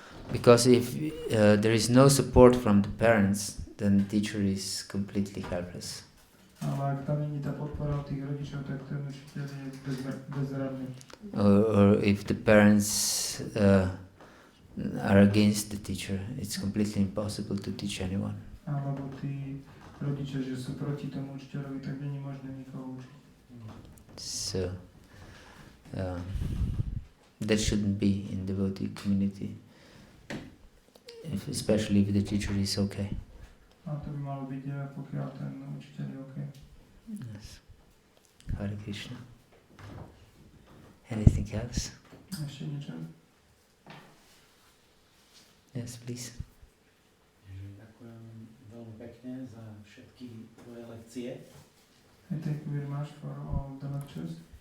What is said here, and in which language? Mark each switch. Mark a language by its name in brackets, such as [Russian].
[English] Because if there is no support from the parents, then the teacher is completely helpless. [Slovak] Ale ak tam není tá podpora od tých rodičov, tak ten učiteľ je bezradný. [English] Or if the parents are against the teacher, it's completely impossible to teach anyone. [Slovak] Alebo tí rodičia, že sú proti tomu učiteľovi, tak není možné nikoho učiť. [English] So that shouldn't be in the devotee community, especially if the teacher is okay. [Slovak] A to by malo byť, pokiaľ ten učiteľ je OK. [English] Yes. Hare Krishna. Anything else? [Slovak] Ešte niečo? [English] Yes, please. [Slovak] Ďakujem veľmi pekne za všetky tvoje lekcie. [English] Thank you very much for all the lectures.